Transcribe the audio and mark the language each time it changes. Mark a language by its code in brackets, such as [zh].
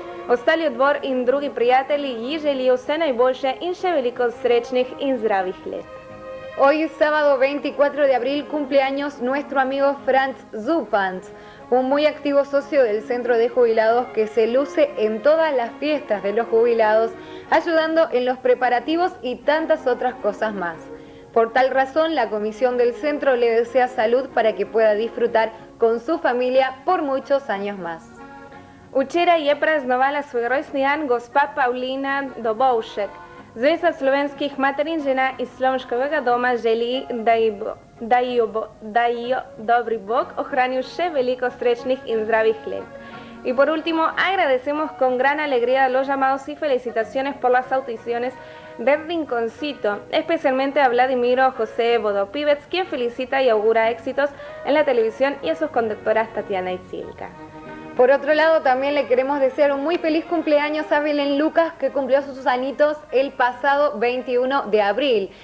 [sl] Ostali odbor in drugi prijatelji ji želijo vse najboljše in še veliko srečnih in zdravih let. [es] Hoy, sábado 24 de abril, cumple años nuestro amigo Franz Zupans, un muy activo socio del Centro de Jubilados que se luce en todas las fiestas de los jubilados, ayudando en los preparativos y tantas otras cosas más. Por tal razón, la comisión del centro le desea salud para que pueda disfrutar con su familia por muchos años más. [sl] Včeraj je praznovala svoj rojstni dan gospa Paulina Dobovšek. Zveza slovenskih materin žena iz Slomškovega doma želi, da ji dobri Bog ohranil še veliko srečnih in zdravih let. [es] Y por último, agradecemos con gran alegría los llamados y felicitaciones por las audiciones del Rinconcito, especialmente a Vladimiro José Vodopivets, quien felicita y augura éxitos en la televisión, y a sus conductoras Tatiana y Silka. Por otro lado, también le queremos desear un muy feliz cumpleaños a Belén Lucas, que cumplió sus añitos el pasado 21 de abril.